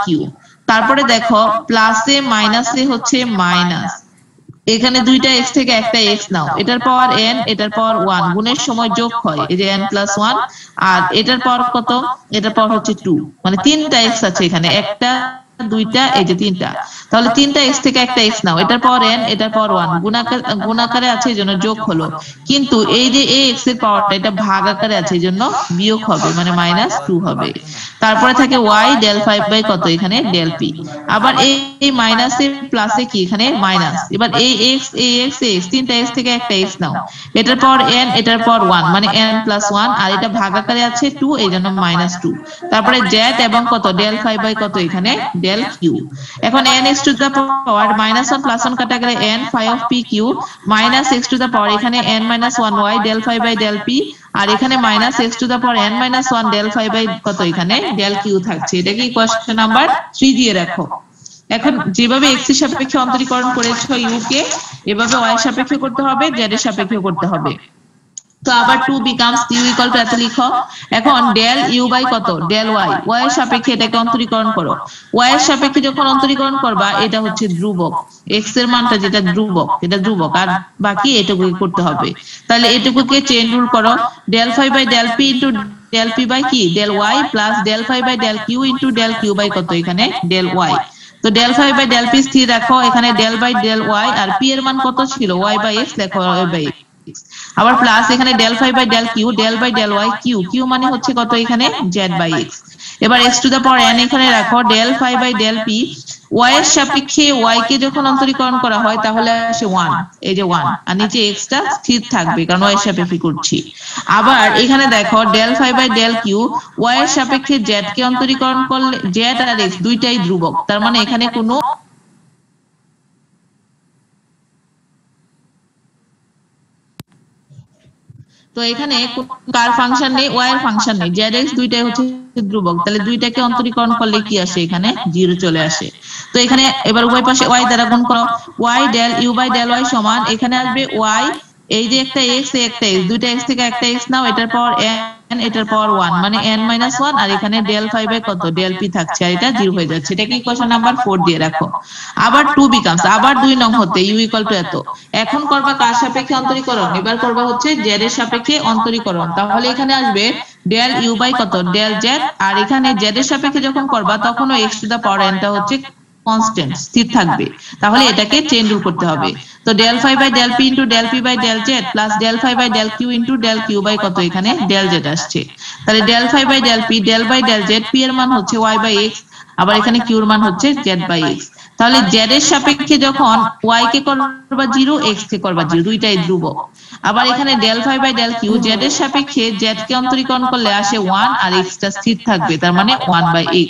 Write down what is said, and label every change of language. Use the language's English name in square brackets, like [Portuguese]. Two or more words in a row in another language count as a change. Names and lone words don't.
[Bangla] তারপরে দেখো প্লাসে মাইনাসে হচ্ছে মাইনাস, এখানে দুইটা x থেকে একটা x নাও, এটার পাওয়ার n এটার পাওয়ার 1, গুণের সময় যোগ হয় এই যে [English] n plus 1, [Bangla] আর এটার পাওয়ার কত, এটার পাওয়ার হচ্ছে 2, মানে তিনটা x আছে এখানে, একটা দুইটা এই যে তিনটা। তাহলে তিনটা x থেকে একটা x নাও, এটার পাওয়ার n এটার পাওয়ার 1, গুণাকারে আছে এইজন্য যোগ হলো, কিন্তু এই যে x এর পাওয়ারটা এটা ভাগ আকারে আছে এইজন্য বিয়োগ হবে মানে মাইনাস 2 হবে। তারপরে থাকে [English] y del 5 by [Bangla] কত এখানে del p, আবার এই মাইনাসে প্লাসে কি এখানে মাইনাস, এবার এই x তিনটা x থেকে একটা x নাও, এটার পাওয়ার n এটার পাওয়ার 1 মানে [English] n plus 1, [Bangla] আর এটা ভাগ আকারে আছে 2 এইজন্য মাইনাস 2। তারপরে z এবং কত [English] del 5 by [Bangla] কত এখানে del q। এখন [English] n x to the power minus 1 plus 1 [Bangla] কাটা গেলে [English] n phi of p q minus x to the power [Bangla] এখানে [English] n minus 1 y del 5 by del p, [Bangla] আর এখানে মাইনাস [English] x to the power n minus 1 del 5 by [Bangla] কত এখানে del q থাকছে। এটা কি [English] question number [Bangla] 3 দিয়ে রাখো। এখন যেভাবে x এর সাপেক্ষে অন্তরীকরণ করেছো u কে, এভাবে y এর সাপেক্ষে করতে হবে, z এর সাপেক্ষে করতে হবে। তো আবার [English] 2 becomes u equal to [Bangla] এত লিখো। এখন del u বাই কত del y, y এর সাপেক্ষে এটাকে অন্তরীকরণ করো। y এর সাপেক্ষে যখন অন্তরীকরণ করবা এটা হচ্ছে ধ্রুবক, x এর মানটা যেটা ধ্রুবক এটা ধ্রুবক, আর বাকি এটুকু করতে হবে। তাহলে এটুকুকে [English] chain rule [Bangla] করো, [English] del phi by del p into del p by [Bangla] কি [English] del y plus del phi by del q into del q by [Bangla] কত এখানে del y। তো del phi বাই del p স্থির রাখো, এখানে del বাই del y, আর p এর মান কত ছিল y বাই x, লেখো y বাই x। আবার প্লাস এখানে [English] del phi by del q, del by del y, [Bangla] q মানে হচ্ছে কত এখানে z বাই x। এবার [English] x to the power n [Bangla] এখানে রাখো, [English] del phi by del p, [Bangla] y এর সাপেক্ষে y কে যখন অন্তরীকরণ করা হয় তাহলে আসে 1, এই যে 1, আর নিচে x টা স্থির থাকবে কারণ y এর সাপেক্ষে করছি। আবার এখানে দেখো [English] del phi by del q, [Bangla] y এর সাপেক্ষে z কে অন্তরীকরণ করলে z আর x দুইটাই ধ্রুবক, তার মানে এখানে কোনো তো এখানে কার ফাংশন নেই, y এর ফাংশন নেই, z x দুইটাই হচ্ছে ধ্রুবক, তাহলে দুইটাকে অন্তরীকরণ করলে কি আসে এখানে 0 চলে আসে। তো এখানে এবার উভয় পাশে y দ্বারা গুণ করো, [English] y del u by del y [Bangla] সমান এখানে আসবে y, এই যে একটা x একটা x, দুইটা x থেকে একটা x নাও, এটার পাওয়ার n এটার পাওয়ার 1 মানে n - 1, আর এখানে [English] del phi by কত del p [Bangla] থাকছে, আর এটা 0 হয়ে যাচ্ছে। এটাকে [English] equation number [Bangla] 4 দিয়ে রাখো। আবার [English] 2 becomes [Bangla] আবার 2 নং হতে [English] u equal to [Bangla] এত। এখন করবা কার সাপেক্ষে অন্তরীকরণ, এবার করবা হচ্ছে z এর সাপেক্ষে অন্তরীকরণ, তাহলে এখানে আসবে [English] del u by কত del z, [Bangla] আর এখানে z এর সাপেক্ষে যখন করবা তখনও [English] x to the power n [Bangla] টা হচ্ছে কনস্ট্যান্ট স্থির থাকবে, তাহলে এটাকে [English] chain rule [Bangla] করতে হবে। তো [English] del phi by del p into del p by del z plus del phi by del q into del q by কত। [Bangla] তাহলে [English] del phi by del p del by del z, [Bangla] p এর মান হচ্ছে y বাই x, আবার এখানে q এর মান হচ্ছে z বাই x। তাহলে z এর সাপেক্ষে যখন y কে করবা 0, x কে করবা 0, দুইটাই ধ্রুবক। আবার এখানে [English] del phi by del q, [Bangla] z এর সাপেক্ষে z কে অন্তরীকরণ করলে আসে 1, আর x টা স্থির থাকবে, তার মানে [English] 1 by x.